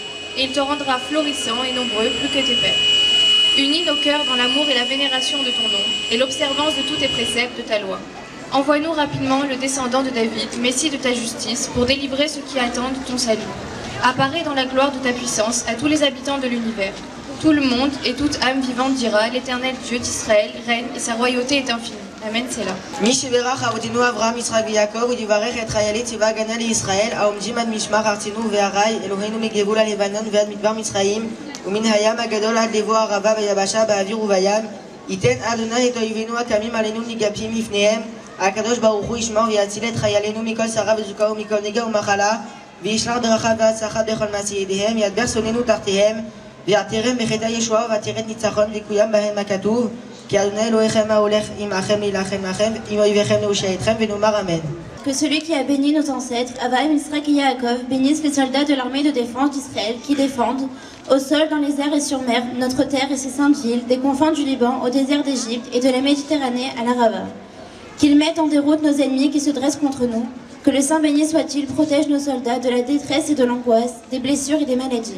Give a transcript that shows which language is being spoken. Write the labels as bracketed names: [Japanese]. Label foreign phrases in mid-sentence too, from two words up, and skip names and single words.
[French] Et il te rendra florissant et nombreux, plus que tes pères. Unis nos cœurs dans l'amour et la vénération de ton nom, et l'observance de tous tes préceptes de ta loi. Envoie-nous rapidement le descendant de David, Messie de ta justice, pour délivrer ceux qui attendent ton salut. Apparais dans la gloire de ta puissance à tous les habitants de l'univers. Tout le monde et toute âme vivante dira, l'Éternel Dieu d'Israël règne et sa royauté est infinie. Amen, c'est là. [Hebrew] מי שבירך אבותינו אברהם, יצחק ויעקב, ויברך את חיילי צבא הגנה לישראל, העומדים עד משמר ארצנו והרי, אלוהינו מגבול הלבנון ועד מדבר מצרים, ומן הים הגדול עד לבוא הערבה ויבשה באוויר ובים, ייתן אדוני את אויבינו הקמים עלינו נגפים לפניהם, הקדוש ברוך הוא ישמור ויציל את חיילינו מכל שרה וזוקה ומכל נגע ומחלה, וישלח ברכה והצלחה בכל מעשי ידיהם, ידבר שונאינו תחתיהם, ויעטרם בחטא ישועה ועטרת ניצחון ויקוים בהם הכתוב, כי אדוני אלוהיכם ההולך עמכם להילחם לכם, עם אויביכם להושיע אתכם, ונאמר אמן. [French] Que celui qui a béni nos ancêtres, Abraham, Isaac et Yaakov, bénisse les soldats de l'armée de défense d'Israël qui défendent, au sol, dans les airs et sur mer, notre terre et ses saintes villes, des confins du Liban au désert d'Égypte et de la Méditerranée à l'Arava. Qu'il mette en déroute nos ennemis qui se dressent contre nous, que le Saint béni soit-il protège nos soldats de la détresse et de l'angoisse, des blessures et des maladies.